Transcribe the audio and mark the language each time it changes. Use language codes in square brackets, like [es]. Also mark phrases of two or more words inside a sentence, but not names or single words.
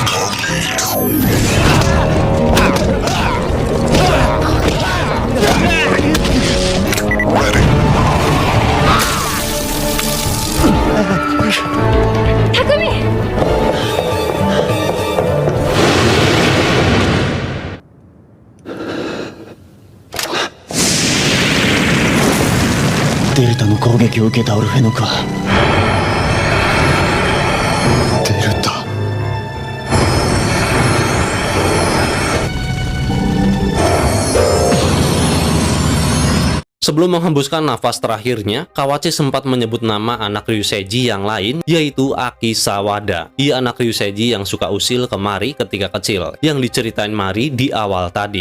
[ja] Takumi! Delta の攻撃を受けたオルフェノか。デルタ。 [id] Sebelum menghembuskan nafas terakhirnya, Kawachi sempat menyebut nama anak Ryuseiji yang lain, yaitu Aki Sawada. Ia anak Ryuseiji yang suka usil ke Mari ketika kecil, yang diceritain Mari di awal tadi.